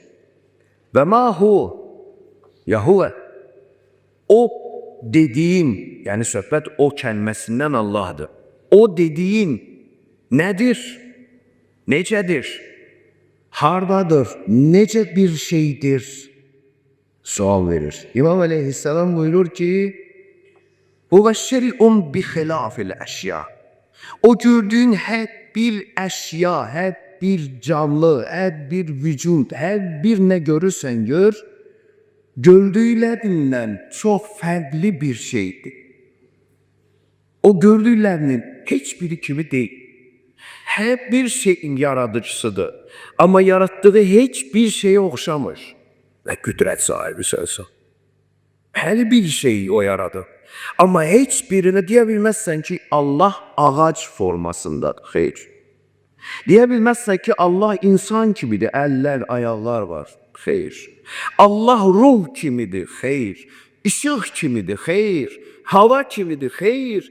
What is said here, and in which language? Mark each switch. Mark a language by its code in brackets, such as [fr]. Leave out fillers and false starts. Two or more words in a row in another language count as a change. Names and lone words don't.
[ar] وما هو, [az] yahuvə, o dediğin, yəni söhbət o kəlməsindən Allah'dır. O dediğin nədir? Necədir? Hardadır? Necə bir şeydir? Sual verir. İmam Aleyhisselam buyurur ki, [ar] "هو شيء بخلاف الأشياء." [tr] O gördüğün her bir eşya, her bir canlı, her bir vücut, her bir ne görürsen gör, gördüklerinden çok farklı bir şeydir. O gördüklerinin hiçbiri kimi değil. [az] Her bir şeyin yaradıcısıdır. [tr] Ama yarattığı hiçbir şeye oxşamır. [az] Ve qüdrət sahibi sözü. Her bir şeyi o yaradı. Ama hiçbirini deyə bilməzsən ki, Allah ağac formasındadır. Xeyr. Deyə bilməzsən ki, Allah insan kimidir. Əllər, ayaqlar var. Xeyr. Allah ruh kimidir. Xeyr. İşıq kimidir. Xeyr. Hava kimidir. Xeyr.